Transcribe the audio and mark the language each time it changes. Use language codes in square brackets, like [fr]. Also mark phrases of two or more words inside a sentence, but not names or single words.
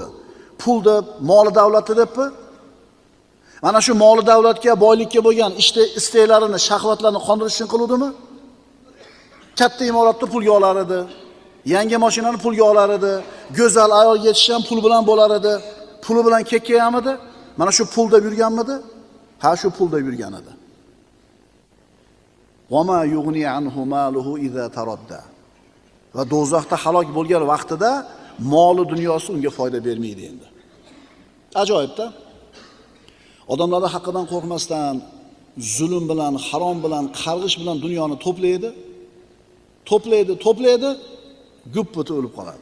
[uz] Pul deb, moli davlatni debmi? Mana shu moli davlatga, boylikka bo'lgan isteklarini, shahvatlarini qondirish uchun qiluvdimi? Katta imoratni pulga olar edi. Yangi mashinani pulga olar edi. Go'zal ayol yetishi ham pul bilan bo'lar edi. Puli bilan kekkayamidi? Mana shu pul deb yurganmidi? Ha, shu pul deb yurgan edi. [ar] وما يغني عنه ماله إذا تردى. [uz] Va do'zaxda halok bo'lgan vaqtida moli dunyosi unga foyda bermaydi endi. Ajoyib-da. Odamlarning haqqidan qo'rqmasdan, zulm bilan, harom bilan, qarg'ish bilan dunyoni to'playdi, gup-buti o'lib qoladi.